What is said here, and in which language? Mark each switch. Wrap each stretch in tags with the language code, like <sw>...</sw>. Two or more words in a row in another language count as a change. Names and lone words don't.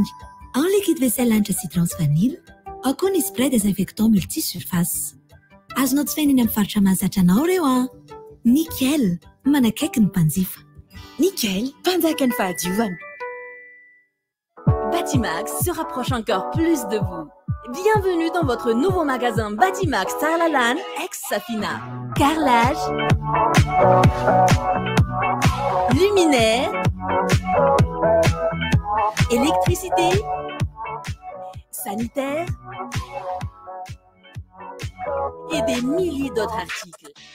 <mg>Ao ny</mg> <fr>liquide vaisselle</fr> <mg>lanitra Citrance vanille, ao koa ny</mg> <fr>spray désinfectant multisurface.</fr> <mg>Azonao jifaina eny amin'ny faritra mahazatra anao ireo. Nickel, manakaiky ny mpanjifa. Nickel, mpanjaka ny fahadiovana.</mg> <fr>Batimax se rapproche encore plus de vous. Bienvenue dans votre nouveau magasin Batimax Tarlalan, ex-Safina. Carrelage, luminaire, électricité, sanitaire et des milliers d'autres articles.</fr>